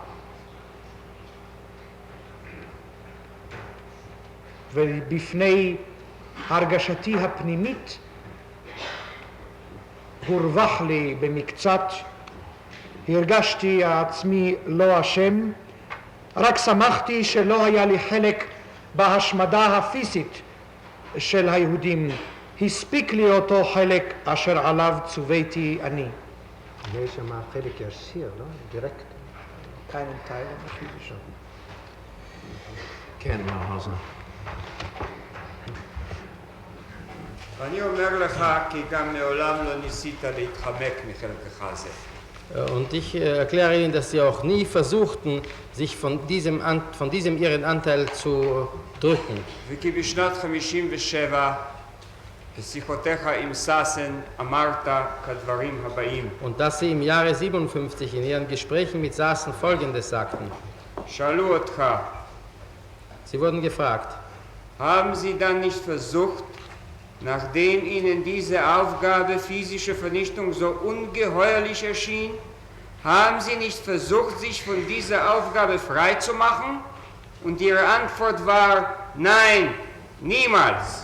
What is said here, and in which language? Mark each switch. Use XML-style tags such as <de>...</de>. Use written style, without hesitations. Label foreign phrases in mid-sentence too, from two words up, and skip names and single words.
<he>ובפני הרגשתי הפנימית הורווח לי במקצת, הרגשתי עצמי לא אשם, רק שמחתי שלא היה לי חלק בהשמדה הפיזית של היהודים. הספיק לי אותו חלק אשר עליו צוויתי אני. יש שם חלק ישיר, לא? דירקט.</he> <de>keinen Teil physischer.</de> <he>כן, מר האוזנר. אני אומר לך כי גם מעולם לא ניסית להתחמק מחלקך זה.</he> <de>Und ich erkläre Ihnen, dass Sie auch nie versuchten, sich von diesem Ihren Anteil zu drücken.</de> <he>וכי בשנת 57 בשיחותיך עם סאסן אמרת כדברים הבאים.</he> <de>Und dass Sie im Jahre 57 in Ihren Gesprächen mit Saassen Folgendes sagten.</de> <he>שאלו אותך.</he> <de>Sie wurden gefragt. Haben Sie dann nicht versucht, nachdem Ihnen diese Aufgabe physische Vernichtung so ungeheuerlich erschien, haben Sie nicht versucht, sich von dieser Aufgabe frei zu machen? Und Ihre Antwort war, nein, niemals.</de>